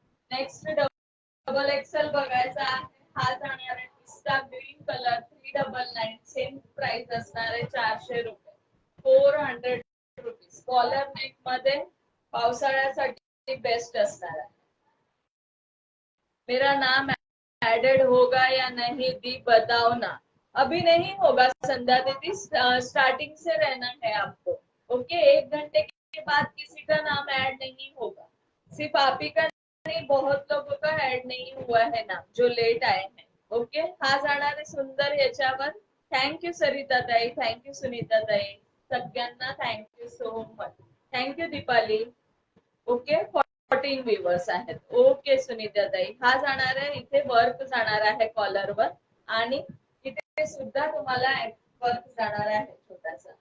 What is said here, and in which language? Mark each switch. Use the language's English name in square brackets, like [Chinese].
[Marathi] Next double XL बघायचा आहे. हा जाणार आहे पिस्ता ग्रीन कलर 399. सेम प्राइस असणार आहे 400 रुपये. 400 रुपीज. कॉलर नेक मध्ये पावसाळ्यासाठी बेस्ट असणार आहे. [Hindi] मेरा नाम एडेड होगा या नहीं दी बताओ ना. अभी नहीं होगा संध्या दीदी, स्टार्टिंग से रहना है आपको. ओके, 1 घंटे के बाद किसी का नाम ऐड नहीं होगा. सिर्फ आप ही का नहीं, बहुत लोगों का ऐड नहीं हुआ है नाम जो लेट आए हैं. [Marathi] ओके, हा जाणार आहे सुंदर याच्यावर. थँक्यू सरिता ताई, थँक्यू सुनीता ताई, सगळ्यांना thank you so much. Thank you Deepali. Okay, 14 viewers आहेत. ओके सुनीता ताई, हा जाणार आहे इथे वर्क जाणार आहे कॉलरवर आणि इथे सुद्धा तुम्हाला वर्क जाणार आहे छोटासा.